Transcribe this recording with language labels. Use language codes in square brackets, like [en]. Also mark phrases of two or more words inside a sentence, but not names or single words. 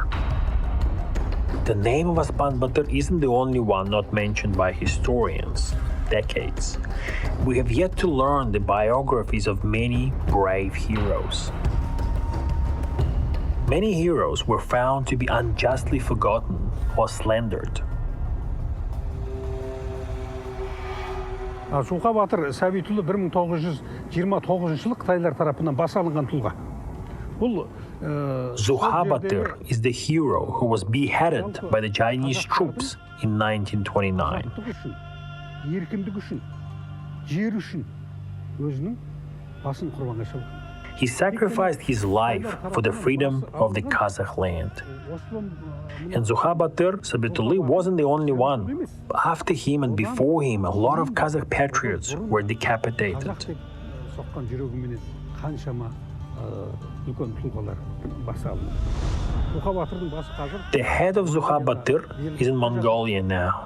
[en] The name of Ospan Batyr isn't the only one not mentioned by historians. Decades. We have yet to learn the biographies of many brave heroes. Many heroes were found to be unjustly forgotten or slandered. [kk] Зұлқа Батыр Сәбитұлы 1929 жылы Қытайлар тарапынан бас алынған тұлға. Бұл [en] Zuha Batyr is the hero who was beheaded by the Chinese troops in 1929. [kk] Еркіндік үшін, жер үшін өзінің басын құрбанға шалды. [en] He sacrificed his life for the freedom of the Kazakh land. And Batyr Sabituli wasn't the only one. After him and before him, a lot of Kazakh patriots were decapitated. The head of Batyr is in Mongolia now.